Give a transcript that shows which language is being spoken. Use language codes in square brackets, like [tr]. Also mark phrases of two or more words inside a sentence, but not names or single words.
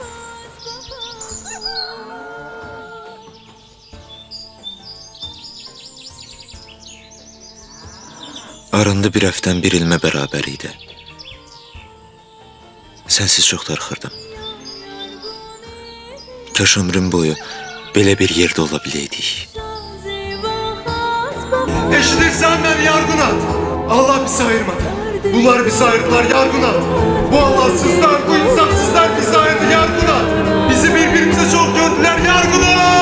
[az] Aranda bir həftən bir ilmə bərabər idi. Sənsiz çox darıxırdım. Kaş ömrüm boyu belə bir yerdə ola biləydik. Eşidirsən beni Yarqunat? Allah bizi ayırmadı. Bunlar bizi ayırdılar Yarqunat. Bu Allahsızlar, bu insafsızlar bizi ayırdı Yarqunat. [tr] Bizi birbirimize çok gördüler Yarqunat.